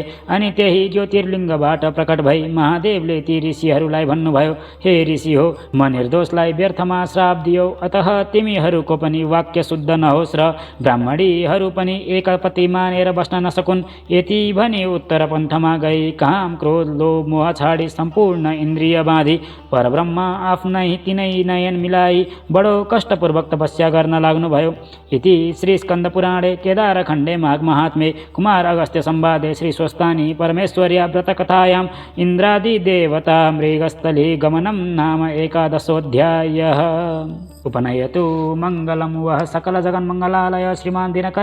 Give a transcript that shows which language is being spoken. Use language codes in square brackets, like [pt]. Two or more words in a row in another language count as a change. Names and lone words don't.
[ne] अनि त्यही ज्योतिर्लिङ्गबाट प्रकट भई महादेवले ती ऋषिहरूलाई भन्नुभयो, हे ऋषि हो, म निर्दोषलाई व्यर्थमा श्राप दियो, अतः तिमीहरूको पनि वाक्य शुद्ध नहोस् र ब्राह्मणीहरू पनि एकपति मानेर बस्न नसकुन्। यति भनी उत्तर पन्थमा गई काम, क्रोध, लोभ, मोह छाडी सम्पूर्ण इन्द्रिय बाँधी परब्रह्म आफ्नै तिनै नयन मिलाई बडो कष्टपूर्वक तपस्या गर्न लाग्नुभयो। [sa] इति श्री स्कन्द पुराणे केदारखण्डे माघ महात्म्ये कुमार अगस्त्य संवादे श्री स्वस्तानी परमेश्वर्या व्रतकथायां इन्द्रादि देवता मृगस्थली गमनं नाम 11 उपनयतु मङ्गलं वः सकल जगन्मङ्गलालय श्रीमान् दिनकर